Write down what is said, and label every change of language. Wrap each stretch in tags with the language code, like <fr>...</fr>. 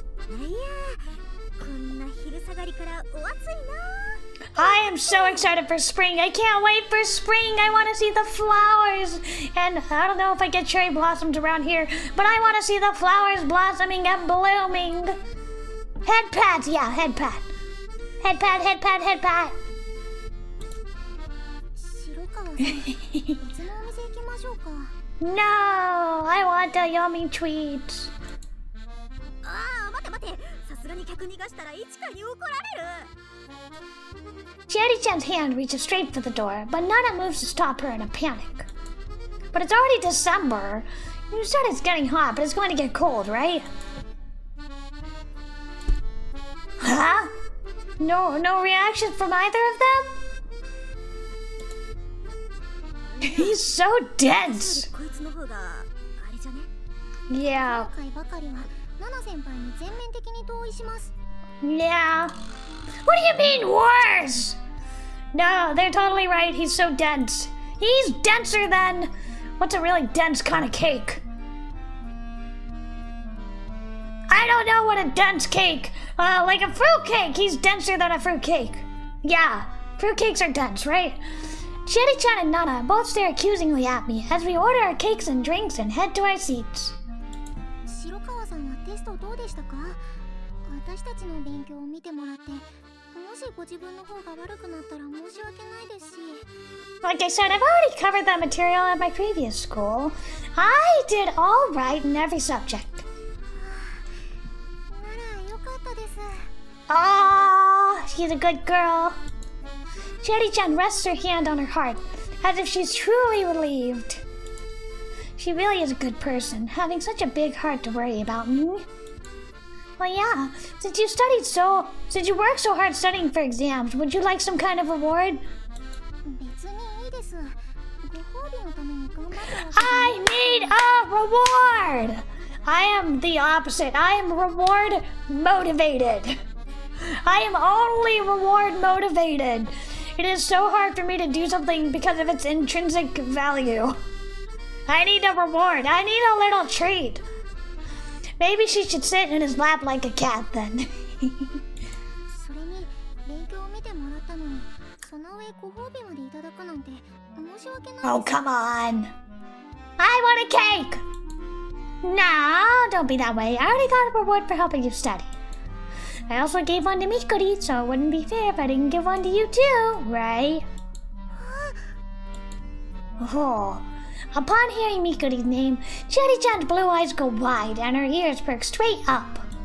<ja>いやー、こんな昼下がりからお暑いな。</ja> <en>I am so excited for spring. I can't wait for spring. I want to see the flowers. And I don't know if I get cherry blossoms around here, but I want to see the flowers blossoming and blooming. Head pats, yeah, head pat. Head pat.</en> <ja>白川さん、別のお店行きましょうか。</ja> <en>No, I want the yummy treats.</en> <ja>ああ、待て。さすがに客逃がしたら一華に怒られる。</ja> <en>Chieri-chan's hand reaches straight for the door, but Nana moves to stop her in a panic. But it's already December. You said it's getting hot, but it's going to get cold, right? Huh? No reaction from either of them? He's so dense.</en> <ja>こいつの方があれじゃね。</ja> <en>Yeah.</en> <ja>今回ばかりはナナ先輩に全面的に同意します。</ja> <en>Yeah. What do you mean worse? No, they're totally right. He's so dense. He's denser than... What's a really dense kind of cake? I don't know what a dense cake... like a fruit cake. He's denser than a fruit cake. Yeah, fruit cakes are dense, right? Chieri-chan and Nana both stare accusingly at me as we order our cakes and drinks and head to our seats.</en> <ja>白川さんはテストどうでしたか？私たちの勉強を見てもらって、もしご自分の方が悪くなったら申し訳ないですし。</ja> <en>Like I said, I've already covered that material at my previous school. I did all right in every subject.</en> <ja>ならよかったです。</ja> <en>Ah, she's a good girl. Chieri-chan rests her hand on her heart, as if she's truly relieved. She really is a good person, having such a big heart to worry about me. Well, yeah, since you work so hard studying for exams, would you like some kind of reward?</en> <ja>別にいいです。ご褒美のために頑張ってほしい。</ja> <en>I need a reward! I am the opposite. I am reward motivated. I am only reward motivated. It is so hard for me to do something because of its intrinsic value. I need a reward. I need a little treat. Maybe she should sit in his lap like a cat then.</en> <ja>それに勉強を見てもらったのに、その上ご褒美までいただくなんて申し訳ないです。</ja> <en>Oh, come on. I want a cake. No, don't be that way. I already got a reward for helping you study. I also gave one to Mikori, so it wouldn't be fair if I didn't give one to you too, right? Oh. Upon hearing Mikuri's name, Chieri-chan's blue eyes go wide and her ears perk straight up.</en>